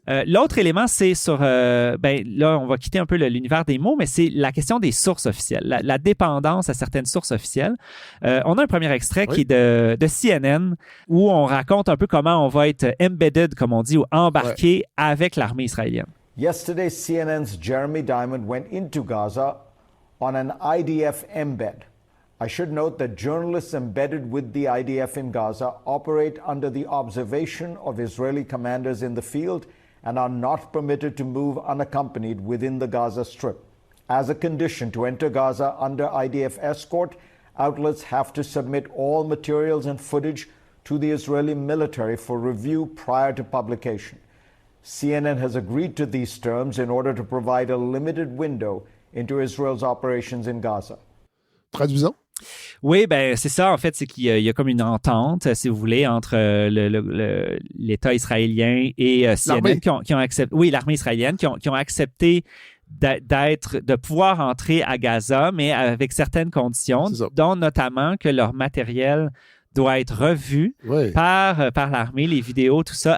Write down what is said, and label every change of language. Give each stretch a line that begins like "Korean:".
French: L'autre élément, c'est sur... là, on va quitter un peu l'univers des mots, mais c'est la question des sources officielles, la dépendance à certaines sources officielles. On a un premier extrait qui est de CNN, où on raconte un peu comment on va être embedded, comme on dit, ou embarqué avec l'armée israélienne.
English: Yesterday, CNN's Jeremy Diamond went into Gaza on an IDF embed. I should note that journalists embedded with the IDF in Gaza operate under the observation of Israeli commanders in the field and are not permitted to move unaccompanied within the Gaza Strip. As a condition to enter Gaza under IDF escort, outlets have to submit all materials and footage to the Israeli military for review prior to publication. CNN has agreed to these terms in order to provide a limited window into Israel's operations in Gaza.
French: Traduisons. Oui, ben c'est ça. En fait, c'est qu'il y a comme une entente, si vous voulez, entre l'État israélien et CNN qui ont accepté. Oui, l'armée israélienne qui ont accepté de pouvoir entrer à Gaza, mais avec certaines conditions, dont notamment que leur matériel doit être revu par l'armée, les vidéos, tout ça.